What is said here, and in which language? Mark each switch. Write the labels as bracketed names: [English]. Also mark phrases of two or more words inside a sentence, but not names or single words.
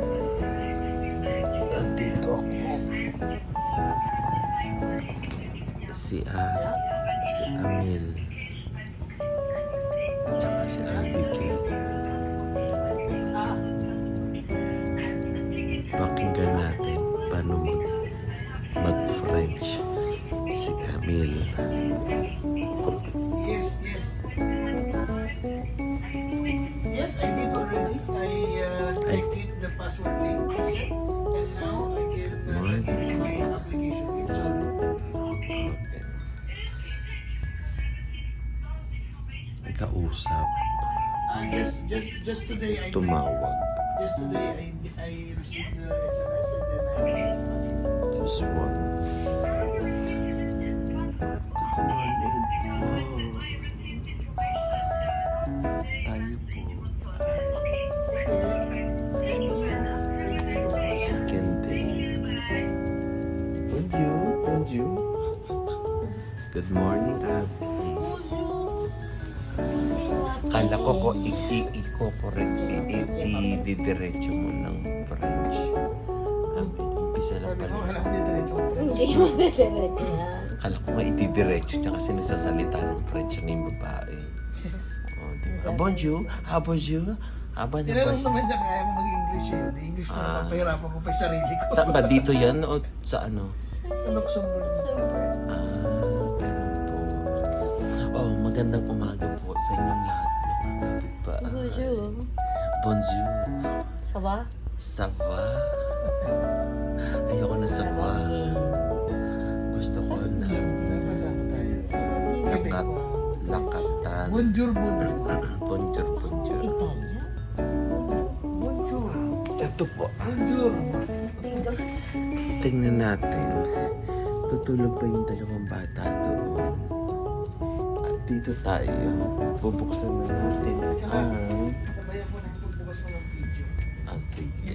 [Filipino] At dito ako. Si Amil. Tsaka si Abigail. Pakinggan natin paano mag-French si Amil. [English] Yes, I did already. I clicked the password link and now I can log my application. It's on. [Filipino] May kausap. [English] Just today [Filipino] Tumawag. [English] Just today I received the SMS and then I received the password. This one. Good morning po. [Filipino] Tayo po ay [English] second day. Bonjour. Good morning, Abby. [Filipino] Kala ko i-correct, i-didiretso mo ng French. Umpisa lang pala. Hindi mo diretso yan. Kala ko nga i-didiretso niya kasi nagsasalita ng French na yung babae. [French] Bonjour. Bonjour. [Filipino] Tinanong naman niya kaya mo mag-English yun. English mo, papahirapan ko pa yung sarili ko. Saan ba? Dito yan o sa ano? Sa Luxembourg. Ganun po. Oh, magandang umaga po sa inyong lahat. [French] Bonjour. Bonjour. Ça va? Ça va? [Filipino] Ayoko na sa va. Gusto ko na Dapat lang tayo. lakatan. [French] Bonjour. Bonjour. Italia? Bonjour. [Filipino] Ito po. [French] Bonjour. [English] English? [Filipino] Tingnan natin. Tutulog pa yung dalawang bata doon. At dito tayo. Bubuksan na natin ang... Sabayan mo na yung pagbukas mo ng video. Sige.